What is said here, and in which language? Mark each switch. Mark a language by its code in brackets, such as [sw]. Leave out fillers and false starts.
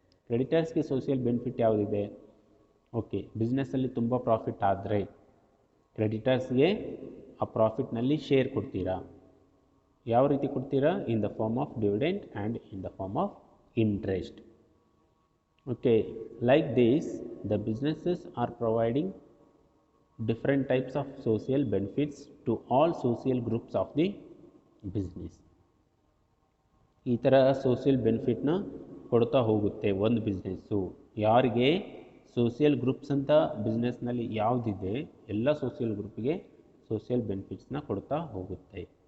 [kn] ಕ್ರೆಡಿಟರ್ಸ್ಗೆ social benefit ಯಾವುದಿದೆ? Okay, ಬಿಸ್ನೆಸ್ಸಲ್ಲಿ ತುಂಬ profit ಆದರೆ ಕ್ರೆಡಿಟರ್ಸ್ಗೆ ಆ ಪ್ರಾಫಿಟ್ನಲ್ಲಿ ಶೇರ್ ಕೊಡ್ತೀರಾ. ಯಾವ ರೀತಿ ಕೊಡ್ತೀರಾ? [en] In the form of dividend and in the form of interest. Okay, like this the businesses are providing different types of social benefits to all social groups of the business. [kn] ಈ ಥರ social ಬೆನಿಫಿಟ್ನ ಕೊಡ್ತಾ ಹೋಗುತ್ತೆ ಒಂದು business. ಯಾರಿಗೆ? Social groups ಅಂತ ಬಿಸ್ನೆಸ್ನಲ್ಲಿ ಯಾವುದಿದೆ ಎಲ್ಲ social ಗ್ರೂಪ್ಗೆ social ಬೆನಿಫಿಟ್ಸ್ನ ಕೊಡ್ತಾ ಹೋಗುತ್ತೆ.